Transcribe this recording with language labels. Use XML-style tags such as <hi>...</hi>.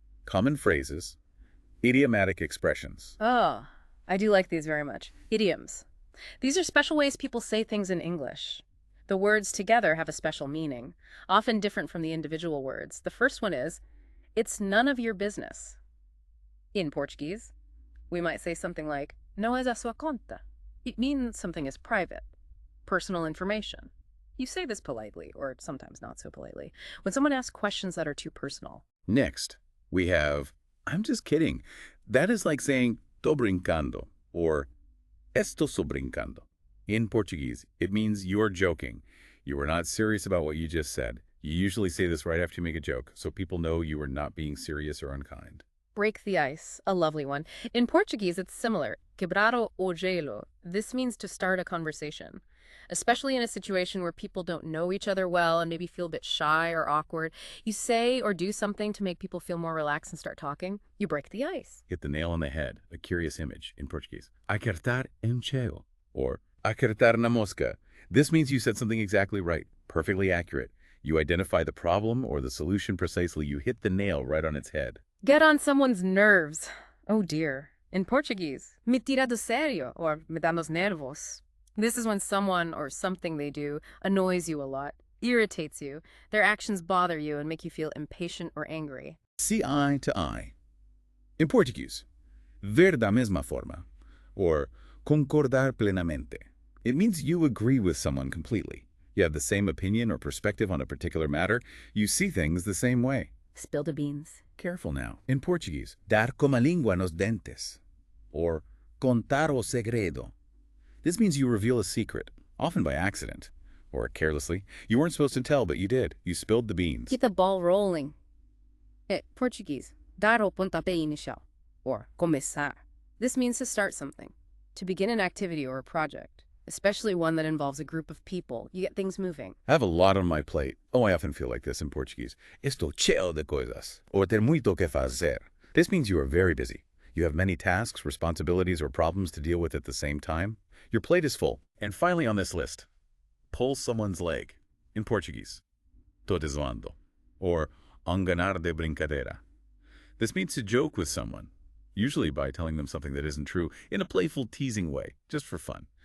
<en>Common phrases, idiomatic expressions. Oh, I do like these very much. Idioms. These are special ways people say things in English. The words together have a special meaning, often different from the individual words. The first one is, it's none of your business. In Portuguese, we might say something like,</en> <pt>não es a sua conta.</pt> <en>It means something is private, personal information. You say this politely, or sometimes not so politely, when someone asks questions that are too personal. Next, we have, I'm just kidding. That is like saying,</en> <pt>tô brincando,</pt> <en>or</en> <pt>estou só brincando.</pt> <en>In Portuguese, it means you're joking. You are not serious about what you just said. You usually say this right after you make a joke, so people know you are not being serious or unkind. Break the ice, a lovely one. In Portuguese, it's similar.</en> <pt>Quebrar o gelo.</pt> <en>This means to start a conversation, especially in a situation where people don't know each other well and maybe feel a bit shy or awkward. You say or do something to make people feel more relaxed and start talking. You break the ice. Hit the nail on the head, a curious image in Portuguese.</en> <pt>Acertar en cheio,</pt> <en>or</en> <pt>acertar na mosca.</pt> <en>This means you said something exactly right, perfectly accurate. You identify the problem or the solution precisely. You hit the nail right on its head. Get on someone's nerves. Oh dear. In Portuguese,</en> <pt>me tira do sério, or me dá nos nervos.</pt> <en>This is when someone or something they do annoys you a lot, irritates you. Their actions bother you and make you feel impatient or angry. See eye to eye. In Portuguese,</en> <pt>ver da mesma forma,</pt> <en>or</en> <pt>concordar plenamente.</pt> <en>It means you agree with someone completely. You have the same opinion or perspective on a particular matter. You see things the same way. Spill the beans. Careful now. In Portuguese,</en> <pt>dar como a língua nos dentes, or contar o segredo.</pt> <en>This means you reveal a secret, often by accident, or carelessly. You weren't supposed to tell, but you did. You spilled the beans. Keep the ball rolling.</en> <pt>Portuguese, dar o pontapé inicial, or começar.</pt> <en>This means to start something, to begin an activity or a project, especially one that involves a group of people. You get things moving. I have a lot on my plate. Oh, I often feel like this in Portuguese.</en> <pt>Estou cheio de coisas, or ter muito que fazer.</pt> <en>This means you are very busy. You have many tasks, responsibilities, or problems to deal with at the same time. Your plate is full. And finally on this list, pull someone's leg. In Portuguese,</en> <pt>tô te zoando,</pt> <en>or</en> <pt>enganar de brincadeira.</pt> <en>This means to joke with someone, usually by telling them something that isn't true, in a playful, teasing way, just for fun.</en>